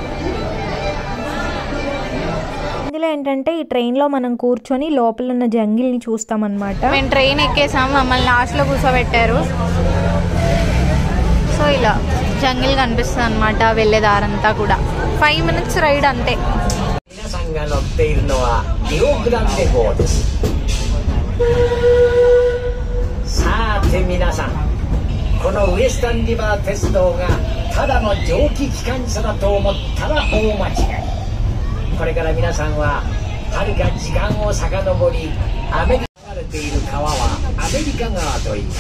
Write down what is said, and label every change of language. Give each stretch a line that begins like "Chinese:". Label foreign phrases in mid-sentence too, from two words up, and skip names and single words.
Telugu: ఇందులో ఏంటంటే ఈ ట్రైన్లో మనం కూర్చొని లోపల ఉన్న జంగిల్ని చూస్తామన్నమాట. మేము ట్రైన్ ఎక్కేసాం, మమ్మల్ని లాస్ట్లో కూర్చోబెట్టారు. సో ఇలా జంగిల్ కనిపిస్తుంది అనమాట వెళ్ళేదారంతా కూడా. 5
English: minutes ride
Telugu: అంతే.
Japanese: さて皆さん、このウエスタンリバー鉄道がただの蒸気機関車だと思ったら大間違い。これから皆さんははるか時間を遡り、アメリカに流れている川はアメリカ川と言います。